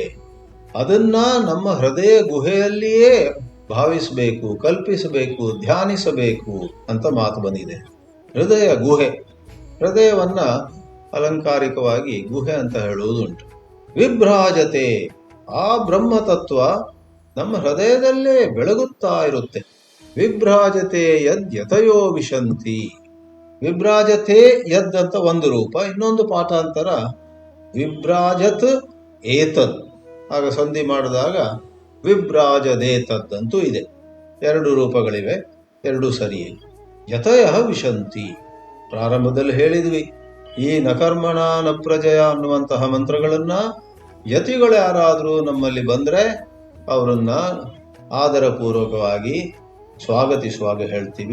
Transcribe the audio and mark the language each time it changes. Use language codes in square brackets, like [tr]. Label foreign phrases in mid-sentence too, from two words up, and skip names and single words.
[kn] ಅದನ್ನ ನಮ್ಮ ಹೃದಯ ಗುಹೆಯಲ್ಲಿಯೇ ಭಾವಿಸಬೇಕು, ಕಲ್ಪಿಸಬೇಕು, ಧ್ಯಾನಿಸಬೇಕು ಅಂತ ಮಾತು ಬಂದಿದೆ. ಹೃದಯ ಗುಹೆ, ಹೃದಯವನ್ನ ಅಲಂಕಾರಿಕವಾಗಿ ಗುಹೆ ಅಂತ ಹೇಳುವುದುಂಟು. ವಿಭ್ರಾಜತೆ, ಆ ಬ್ರಹ್ಮತತ್ವ ನಮ್ಮ ಹೃದಯದಲ್ಲೇ ಬೆಳಗುತ್ತಾ ಇರುತ್ತೆ. [sa] ವಿಭ್ರಾಜತೆ ಯದ್ ಯತಯೋ ವಿಶಂತಿ. ವಿಭ್ರಾಜತೆ ಯದ್ [kn] ಅಂತ ಒಂದು ರೂಪ, ಇನ್ನೊಂದು ಪಾಠಾಂತರ [sa] ವಿಭ್ರಾಜತ್ ಏತದ್. [kn] ಆಗ ಸಂಧಿ ಮಾಡಿದಾಗ ವಿಭ್ರಾಜದೇತದ್ ಅಂತೂ ಇದೆ. ಎರಡು ರೂಪಗಳಿವೆ, ಎರಡೂ ಸರಿಯೇ. [sa] ಯತಯ ವಿಶಂತಿ, [kn] ಪ್ರಾರಂಭದಲ್ಲಿ ಹೇಳಿದ್ವಿ, ಈ [sa] ನಕರ್ಮಣ ನ ಪ್ರಜಯ [kn] ಅನ್ನುವಂತಹ ಮಂತ್ರಗಳನ್ನ ಯತಿಗಳು ಯಾರಾದರೂ ನಮ್ಮಲ್ಲಿ ಬಂದರೆ ಅವರನ್ನ ಆದರಪೂರ್ವಕವಾಗಿ ಸ್ವಾಗತಿಸುವಾಗ ಹೇಳ್ತೀವಿ.